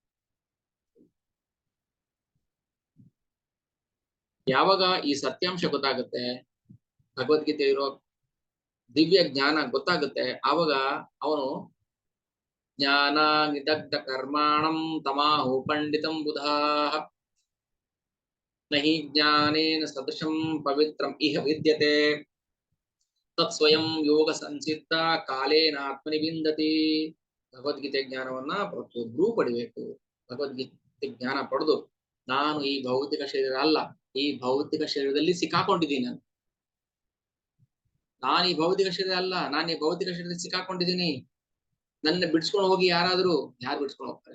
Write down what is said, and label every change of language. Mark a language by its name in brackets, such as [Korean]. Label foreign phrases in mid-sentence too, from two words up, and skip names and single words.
[Kannada] ಯಾವಾಗ ಈ ಸತ್ಯಾಂಶ ಗೊತ್ತಾಗುತ್ತೆ, ಭಗವದ್ಗೀತೆ ಇರೋ ದಿವ್ಯ ಜ್ಞಾನ ಗೊತ್ತಾಗುತ್ತೆ, ಆವಾಗ ಅವನು [Sanskrit] ಜ್ಞಾನ ನಿದಗ್ಧ ಕರ್ಮಾಣಂ ತಮಾಹು ಪಂಡಿತಂ ಬುಧಾಃ ನಹಿ ಜ್ಞಾನೇನ ಸದೃಶಂ ಪವಿತ್ರಂ ಇಹ ವಿದ್ಯತೆ ತತ್ ಸ್ವಯಂ ಯೋಗ ಸಂಸಿದ್ಧ ಕಾಲೇನ ಆತ್ಮನಿ ವಿಂದತಿ. [Kannada] ಭಗವದ್ಗೀತೆ ಜ್ಞಾನವನ್ನ ಪ್ರತಿಯೊಬ್ಬರೂ ಪಡಿಬೇಕು. ಭಗವದ್ಗೀತೆ ಜ್ಞಾನ ಪಡೆದು ನಾನು ಈ ಭೌತಿಕ ಶರೀರ ಅಲ್ಲ, ಈ ಭೌತಿಕ ಶರೀರದಲ್ಲಿ ಸಿಕ್ಕಾಕೊಂಡಿದ್ದೀನಿ. ನಾನು ಈ ಭೌತಿಕ ಶರೀರ ಅಲ್ಲ, ನಾನು ಈ ಭೌತಿಕ ಶರೀರದಲ್ಲಿ ಸಿಕ್ಕಾಕೊಂಡಿದ್ದೀನಿ. ನನ್ನ ಬಿಡ್ಸ್ಕೊಂಡು ಹೋಗಿ ಯಾರು ಬಿಡ್ಸ್ಕೊಂಡು ಹೋಗ್ತಾರೆ?